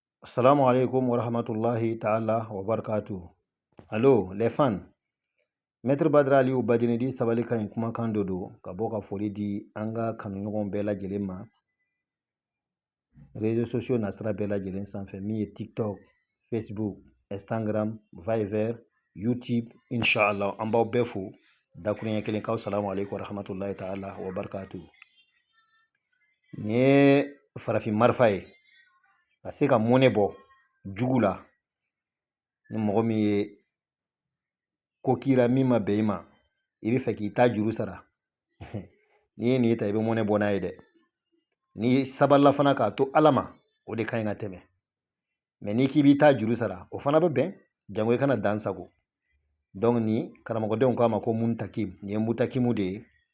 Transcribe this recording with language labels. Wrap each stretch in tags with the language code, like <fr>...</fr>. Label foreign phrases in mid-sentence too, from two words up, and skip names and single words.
<ar>السلام عليكم ورحمة الله تعالى وبركاته.</ar> <fr>Allô, les fans.</fr> <bm>Maître Badra Aliou Badjine di sabali kan kuma kan dodo ka bɔ ka foli di an ka kanuɲɔgɔn bɛɛ lajɛlen ma.</bm> <fr>Réseaux sociaux</fr> <bm>nasira bɛɛ lajɛlen sanfɛ min ye TikTok, Facebook, Instagram, Viber, YouTube, inshallah an b'aw bɛɛ fo dakuruɲɛ kelen kaw</bm> <ar>سلام عليكم ورحمة الله تعالى وبركاته.</ar> <bm>Nin ye farafin marifa ye ka se ka mɔnɛ bɔ jugu la ni mɔgɔ min ye ko kira min ma bɛn i ma i bɛ fɛ k'i ta juru sara n'i ye nin ye ta i bɛ mɔnɛ bɔ n'a ye dɛ ni sabalila fana k'a to ala ma o de ka ɲi ka tɛmɛ mɛ n'i k'i b'i ta juru sara o fana bɛ bɛn jango i kana dan sago donc ni karamɔgɔdenw k'a ma ko muntakim nin ye mutakimu de ye</bm>